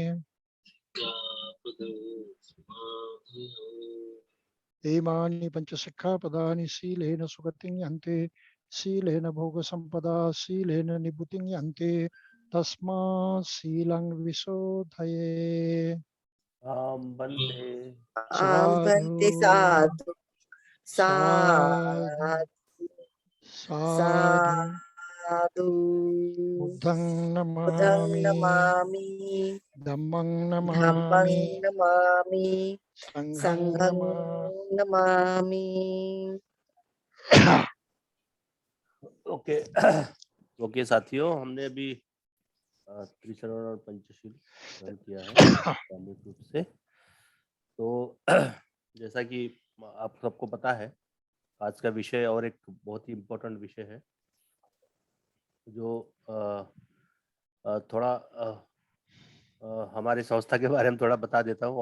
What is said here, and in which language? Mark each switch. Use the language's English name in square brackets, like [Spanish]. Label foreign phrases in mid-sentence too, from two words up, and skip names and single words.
[Pali] इमानि पञ्चसिक्खापदानि शीलेन सुगतिं यन्ति। शीलेन भोगसम्पदा शीलेन निभृतिं यन्ति। तस्मात् शीलं विशोधये। आम बंदे आम्भन्ते साधु साधु साधु साधु साधु साधु। बुद्धं बुद्धं नमामि। नमामि। धम्मं धम्मं नमामि। नमामि। संघं संघं नमामि। नमामि। [Hindi] ओके। ओके साथियों, हमने अभी त्रिचरण और पंचशील ग्रहण किया है सामूहिक रूप से। तो जैसा कि आप सबको पता है, आज का विषय और एक बहुत ही इम्पोर्टेंट विषय है जो थोड़ा हमारी संस्था के बारे में थोड़ा बता देता हूँ।